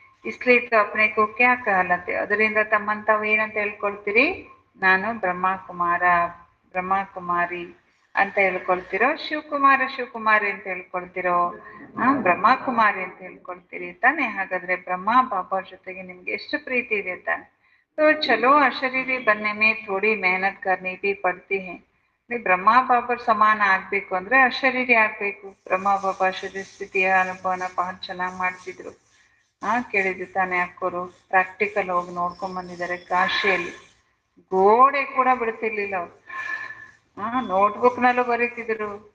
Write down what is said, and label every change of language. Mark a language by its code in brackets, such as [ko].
[hi] इसलिए तो अपने को क्या कहलाते? [kn] ಅದರಿಂದ ತಮ್ಮನ್ನು ತಾವು ಏನಂತ ಹೇಳ್ಕೊಳ್ತೀರಿ? ನಾನು ಬ್ರಹ್ಮ ಕುಮಾರಿ ಅಂತ ಹೇಳ್ಕೊಳ್ತಿರೋ, ಶಿವಕುಮಾರಿ ಅಂತ ಹೇಳ್ಕೊಳ್ತಿರೋ, ಬ್ರಹ್ಮ ಕುಮಾರಿ ಅಂತ ಹೇಳ್ಕೊಳ್ತೀರಿ ತಾನೆ? ಹಾಗಾದ್ರೆ ಬ್ರಹ್ಮ ಬಾಬಾ ಜೊತೆಗೆ ನಿಮ್ಗೆ ಎಷ್ಟು ಪ್ರೀತಿ ಇದೆ ತಾನೆ? [hi] तो चलो अशरीरी बनने में थोड़ी मेहनत करनी भी पड़ती है. [kn] ಬ್ರಹ್ಮ ಬಾಬರ್ ಸಮಾನ ಆಗ್ಬೇಕು ಅಂದ್ರೆ ಅಶರೀರಿ ಆಗ್ಬೇಕು. ಬ್ರಹ್ಮ ಬಾಬಾ ಶರೀರ ಸ್ಥಿತಿಯ ಅನುಭವನ ಬಹಳ ಚೆನ್ನಾಗಿ ಮಾಡ್ತಿದ್ರು. ಕೇಳಿದ್ದು ತಾನೆ ಅಕ್ಕೋರು. ಪ್ರಾಕ್ಟಿಕಲ್ ಹೋಗಿ ನೋಡ್ಕೊಂಡ್ ಬಂದಿದ್ದಾರೆ ಕಾಶಿಯಲ್ಲಿ. ಗೋಡೆ ಕೂಡ ಬಿಡ್ತಿರ್ಲಿಲ್ಲ ಅವ್ರು. ನೋಟ್ಬುಕ್ನಲ್ಲೂ ಬರೀತಿದ್ರು.